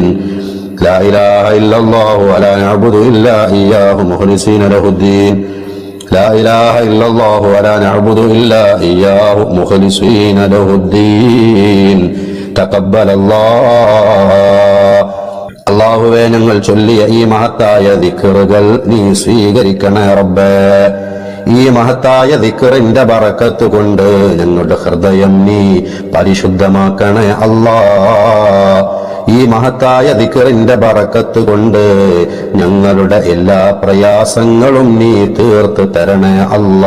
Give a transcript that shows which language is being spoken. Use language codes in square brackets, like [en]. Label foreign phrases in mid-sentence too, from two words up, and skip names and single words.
[ar] لا إله إلا الله ولا نعبد إلا إياه مخلصين له الدين. لا إله إلا الله ولا نعبد إلا إياه مخلصين له الدين. تقبل الله. [ml] അല്ലാഹുവേ, ഞങ്ങൾ ചൊല്ലിയ ഈ മഹത്തായ ദിക്റുകൾ നീ സ്വീകരിക്കണേ റബ്ബേ. ഈ മഹത്തായ ദിക്റിന്റെ ബറക്കത്ത് കൊണ്ട് ഞങ്ങളുടെ ഹൃദയം നീ പരിശുദ്ധമാക്കണേ അല്ലാ. ഈ മഹത്തായ ദിക്റിന്റെ ബറക്കത്ത് കൊണ്ട് ഞങ്ങളുടെ എല്ലാ പ്രയാസങ്ങളും നീ തീർത്ത് തരണേ അല്ലാ.